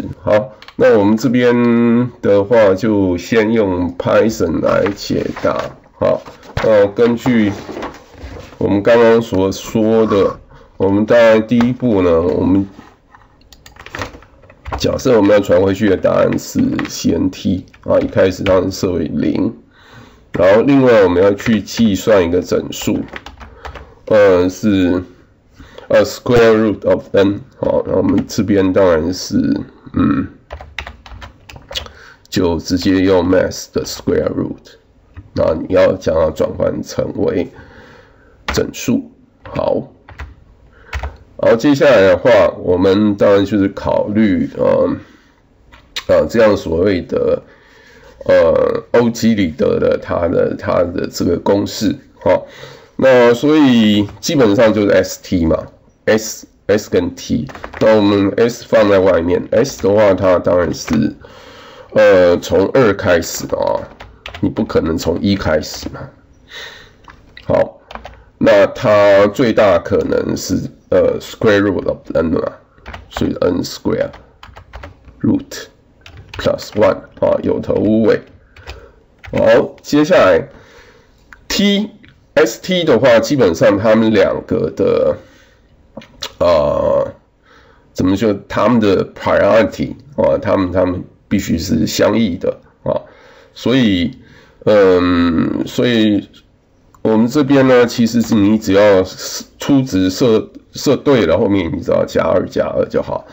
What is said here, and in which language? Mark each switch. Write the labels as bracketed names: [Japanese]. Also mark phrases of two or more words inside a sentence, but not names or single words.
[Chinese] 好，那我們這邊的話就先用 Python 來解答。好，根據我们剛剛所說的，我們大概第一步呢，我們假設我們要傳回去的答案是 CNT 啊，一開始當然設為0。然後，另外我們要去計算一個整數，是 [English] square root of n。 [Chinese] 好，那我們這邊當然是就直接用 math 的 [English] square root。 [Chinese] 那你要將它轉換成為整數。好，然後接下來的話，我們當然就是考慮這樣所謂的。歐幾里得的它的這個公式，好，那所以基本上就是 ST 嘛 ，S 跟 T， 那我們 S 放在外面 ，S 的話它當然是從2開始啊，你不可能從1開始嘛。好，那它最大可能是 [English] square root of n [Chinese] 嘛，所以 [English] n square root plus 1 [Chinese] 啊，有頭無尾。好，接下來 ST 的話，基本上他們兩個的怎麼說？他們的 priority 啊，他們必須是相異的啊，所以我們這邊呢，其實是你只要初值設對了，後面你只要加2就好。